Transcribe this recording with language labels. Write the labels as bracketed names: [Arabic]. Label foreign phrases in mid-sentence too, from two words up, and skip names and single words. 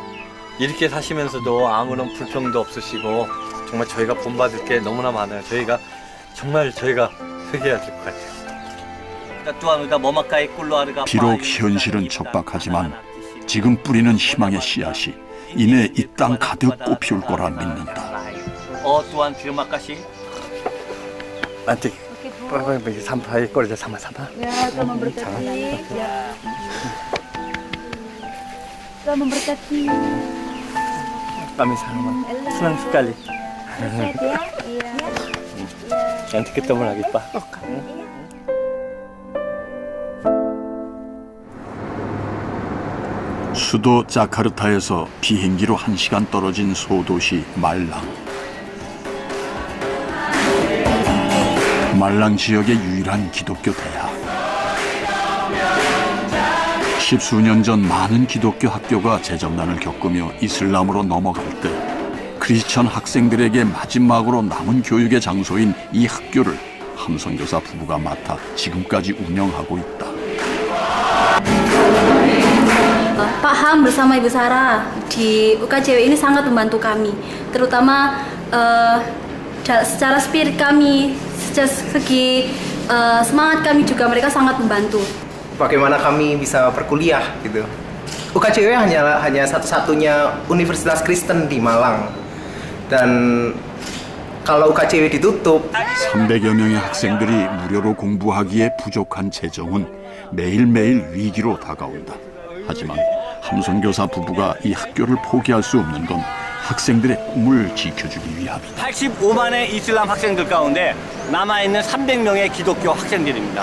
[Korean] 이렇게 사시면서도 아무런 불평도 없으시고 정말 저희가 본받을 게 너무나 많아요. 저희가 회개해야 될 것 같아요. 비록 현실은 척박하지만 지금 뿌리는 희망의 씨앗이 이내 이 땅 가득 꽃피울 거라 믿는다. [Indonesian] Tuan terima kasih. Nanti bagi sampai kerja sama-sama. Ya, Tuhan memberkati. Ya. Tuhan memberkati. Kami sama senang sekali. Nanti ketemu lagi, Pak. [Korean] 수도 자카르타에서 비행기로 1시간 떨어진 소도시 말랑. 말랑 지역의 유일한 기독교 대학. 십수년 전 많은 기독교 학교가 재정난을 겪으며 이슬람으로 넘어갈 때 크리스천 학생들에게 마지막으로 남은 교육의 장소인 이 학교를 함선교사 부부가 맡아 지금까지 운영하고 있다. [Indonesian] Pak Ham bersama Ibu Sarah di UKJW ini sangat membantu kami, terutama secara spirit kami, secara segi semangat kami juga mereka sangat membantu. Bagaimana kami bisa berkuliah gitu. UKJW hanya satu-satunya universitas Kristen di Malang. Dan kalau UKJW ditutup [Korean] 300여 명의 학생들이 무료로 공부하기에 부족한 재정은 매일매일 위기로 다가온다. 하지만 함선교사 부부가 이 학교를 포기할 수 없는 건 학생들의 꿈을 지켜주기 위함이다. 85만의 이슬람 학생들 가운데 남아있는 300명의 기독교 학생들입니다.